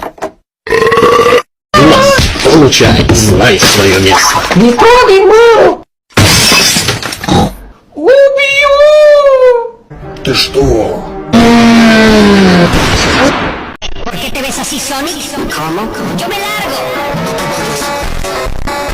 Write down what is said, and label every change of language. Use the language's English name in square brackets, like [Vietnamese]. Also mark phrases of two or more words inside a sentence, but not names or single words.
[Russian] Получай, знай свое место. Не трогай маму. Убью. Ты что? [Spanish] ¿Por qué te ves así, Sonic? ¿Cómo? Yo me largo.